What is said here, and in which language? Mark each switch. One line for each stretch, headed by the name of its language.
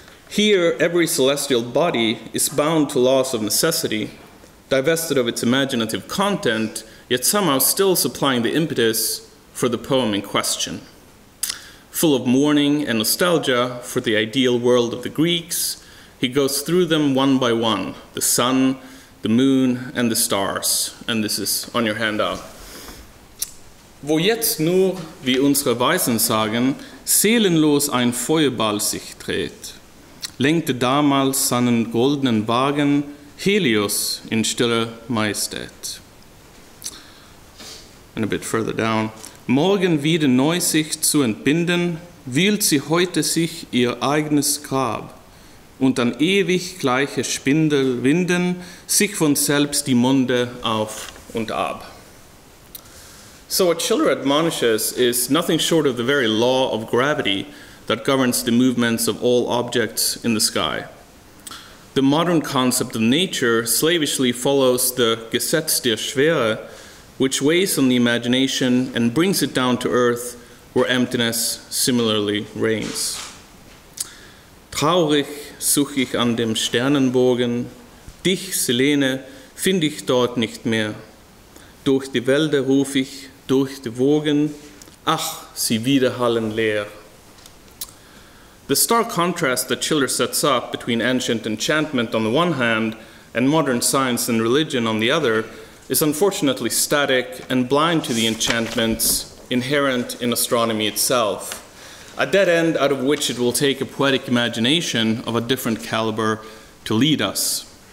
English: Here, every celestial body is bound to laws of necessity, divested of its imaginative content, yet somehow still supplying the impetus for the poem in question. Full of mourning and nostalgia for the ideal world of the Greeks, he goes through them one by one, the sun, the moon, and the stars. And this is on your handout.
German: Wo jetzt nur, wie unsere Weisen sagen, seelenlos ein Feuerball sich dreht, lenkte damals seinen goldenen Wagen Helios in stiller Majestät.
English: And a bit further down.
German: Morgen wieder neu sich zu entbinden, wühlt sie heute sich ihr eigenes Grab, und an ewig gleiche Spindel winden sich von selbst die Monde auf und ab.
English: So what Schiller admonishes is nothing short of the very law of gravity that governs the movements of all objects in the sky. The modern concept of nature slavishly follows the
German: Gesetz der Schwere,
English: which weighs on the imagination and brings it down to earth, where emptiness similarly reigns.
German: Traurig such ich an dem Sternenbogen, dich, Selene, find ich dort nicht mehr. Durch die Wälder ruf ich, durch die Wogen, ach, sie widerhallen leer.
English: The stark contrast that Schiller sets up between ancient enchantment on the one hand and modern science and religion on the other is unfortunately static and blind to the enchantments inherent in astronomy itself, a dead end out of which it will take a poetic imagination of a different caliber to lead us.